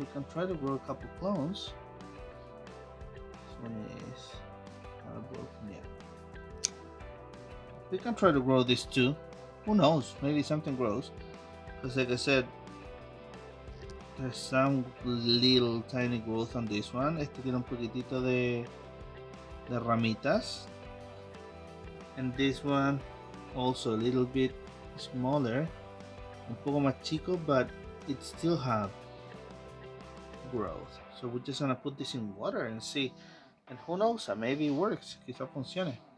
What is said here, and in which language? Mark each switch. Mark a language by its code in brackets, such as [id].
[en] We can try to grow a couple clones. This one is not broken yet. We can try to grow this too. Who knows? Maybe something grows. Because like I said, there's some little tiny growth on this one. [es] Este tiene un poquitito de ramitas. [en] And this one also a little bit smaller. [es] Un poco más chico, [en] but it still have growth. So we're just gonna put this in water and see. And who knows, maybe it works. [es] Quizá funcione.